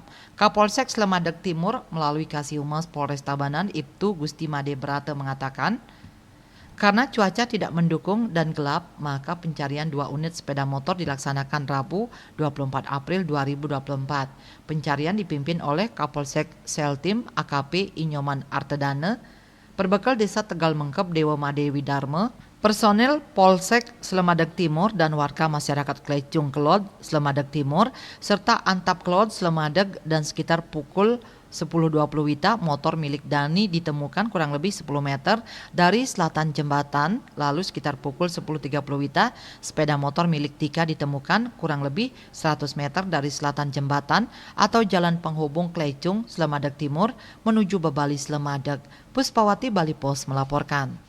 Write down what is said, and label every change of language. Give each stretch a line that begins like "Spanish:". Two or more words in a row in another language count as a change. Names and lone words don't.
Indonesian: Kapolsek Slemadeg Timur melalui Kasihumas Polres Tabanan Ibtu Gusti Made Brate mengatakan, karena cuaca tidak mendukung dan gelap, maka pencarian 2 unit sepeda motor dilaksanakan Rabu 24 April 2024. Pencarian dipimpin oleh Kapolsek Seltim AKP Inyoman Artedane, Perbekal Desa Tegal Mengkep Dewa Madewi Dharma, personel Polsek Slemadeg Timur dan warga masyarakat Klecung Kelod Slemadeg Timur, serta Antap Kelod Slemadeg dan sekitar pukul 10.20 WITA motor milik Dani ditemukan kurang lebih 10 meter dari selatan jembatan. Lalu sekitar pukul 10.30 WITA sepeda motor milik Tika ditemukan kurang lebih 100 meter dari selatan jembatan atau jalan penghubung Klecung Slemadeg Timur menuju Bebali Slemadeg. Puspawati Bali Pos melaporkan.